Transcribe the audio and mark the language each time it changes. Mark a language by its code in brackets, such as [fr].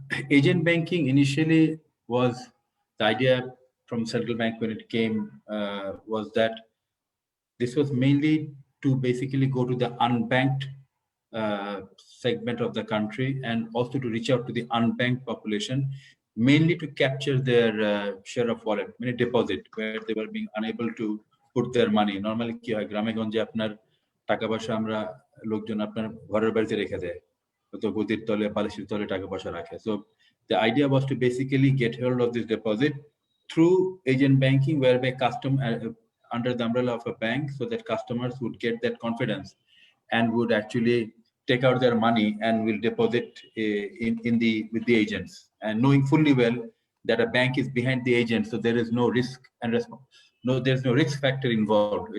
[en] Agent banking initially was the idea from central bank when it came was that this was mainly to basically go to the unbanked segment of the country and also to reach out to the unbanked population, mainly to capture their share of wallet, many deposit, where they were being unable to put their money. [bn] Normally, কি হয় গ্রামে গঞ্জে আপনার টাকা পয়সা আমরা লোকজন আপনার ঘরের বাড়িতে রেখে দেয়, তো গদির তলে বালিশের তলে টাকা পয়সা রাখে. [en] So the idea was to basically get hold of this deposit through agent banking, whereby under the umbrella of a bank, so that customers would get that confidence and would actually take out their money and will deposit with the agents, and knowing fully well that a bank is behind the agent, so there is no risk and there's no risk factor involved.